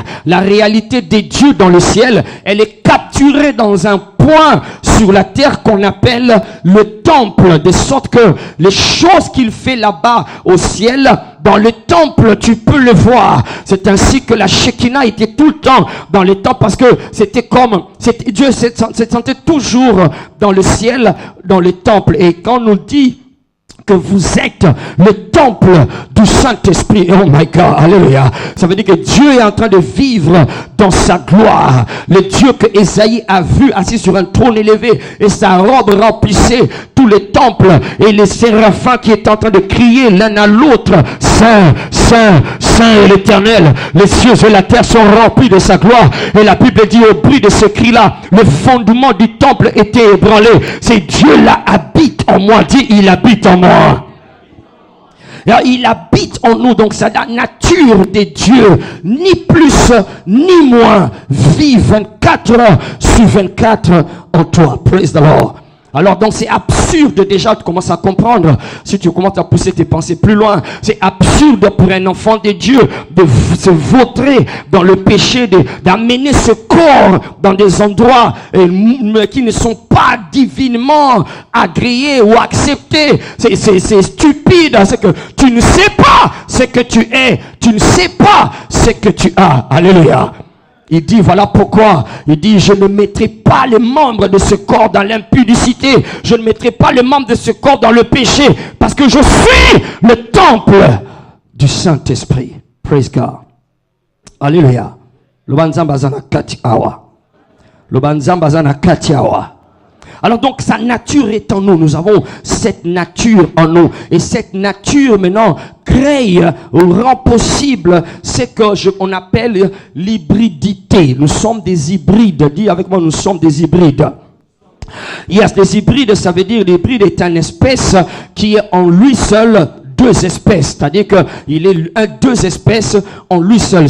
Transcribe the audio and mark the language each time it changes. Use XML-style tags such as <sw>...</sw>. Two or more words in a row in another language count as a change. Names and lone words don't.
<fr>La réalité des dieux dans le ciel, elle est capturée dans un point sur la terre qu'on appelle le temple, de sorte que les choses qu'il fait là-bas au ciel, dans le temple, tu peux le voir. C'est ainsi que la Shekinah était tout le temps dans le temple, parce que c'était comme, Dieu se sentait toujours dans le ciel, dans le temple. Et quand on nous dit que vous êtes le temple du Saint-Esprit.</fr> <en>Oh my God,</en> <fr>alléluia. Ça veut dire que Dieu est en train de vivre dans sa gloire. Le Dieu que Ésaïe a vu assis sur un trône élevé et sa robe remplissait tous les temples et les séraphins qui étaient en train de crier l'un à l'autre, Saint, Saint, Saint est l'Éternel. Les cieux et la terre sont remplis de sa gloire. Et la Bible dit au bruit de ce cri-là, le fondement du temple était ébranlé. C'est Dieu là habite en moi. Dis, il habite en moi. Alors, il habite en nous, donc c'est la nature de Dieu, ni plus ni moins, vit 24 heures sur 24 en toi.</fr> <en>Praise the Lord.</en> <fr>Alors donc c'est absurde déjà, tu commences à comprendre, si tu commences à pousser tes pensées plus loin, c'est absurde pour un enfant de Dieu de se vautrer dans le péché, d'amener ce corps dans des endroits qui ne sont pas divinement agréés ou acceptés. C'est stupide, c'est que tu ne sais pas ce que tu es, tu ne sais pas ce que tu as. Alléluia. Il dit, voilà pourquoi. Il dit, je ne mettrai pas les membres de ce corps dans l'impudicité. Je ne mettrai pas les membres de ce corps dans le péché. Parce que je suis le temple du Saint-Esprit.</fr> <en>Praise God. Alléluia.</en> <ln>Lobanzambazana kati awa. Lobanzambazana kati awa.</ln> <fr>Alors donc sa nature est en nous, nous avons cette nature en nous et cette nature maintenant crée ou rend possible ce qu'on appelle l'hybridité. Nous sommes des hybrides, dis avec moi, nous sommes des hybrides. Yes, des hybrides, ça veut dire l'hybride est une espèce qui est en lui seul deux espèces, c'est-à-dire qu'il est deux espèces en lui seul.</fr>